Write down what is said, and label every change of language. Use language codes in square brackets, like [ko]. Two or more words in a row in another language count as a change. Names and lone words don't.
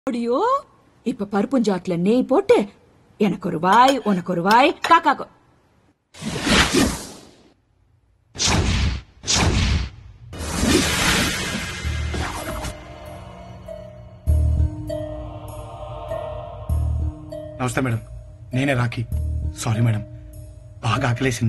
[ta] ஐயோ இப்ப பருப்புஞ்சாட்டுல நெய் போட்டு எனக்கு ஒரு வாய் உனக்கு ஒரு வாய் காக்காக்கு [te] నమస్తే మేడం, నేనే రాఖీ. సారీ మేడం, బాగా ఆకలేసింది.